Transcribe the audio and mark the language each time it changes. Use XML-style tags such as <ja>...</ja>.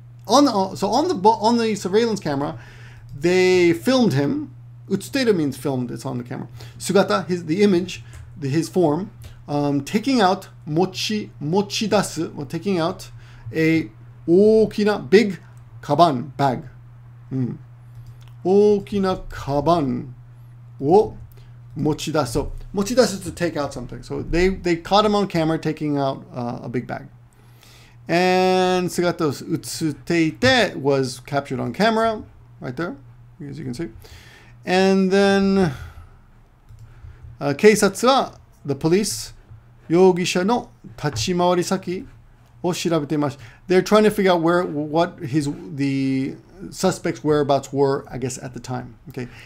<en>on the surveillance camera, they filmed him. Utsuteru means filmed. It's on the camera. Sugata, the image, his form, taking out mochidasu, or taking out a okina big kaban bag.</en> <ja>大きなカバンを持ち出す。</ja> <en>So, 持ち出す to take out something. So they caught him on camera taking out a big bag. And 姿を映っていて was captured on camera, right there, as you can see.</en> <ja>And then 警察は the police 容疑者の立ち回り先を調べていました。</ja> <en>They're trying to figure out what the suspect's whereabouts were, I guess, at the time. Okay.</en>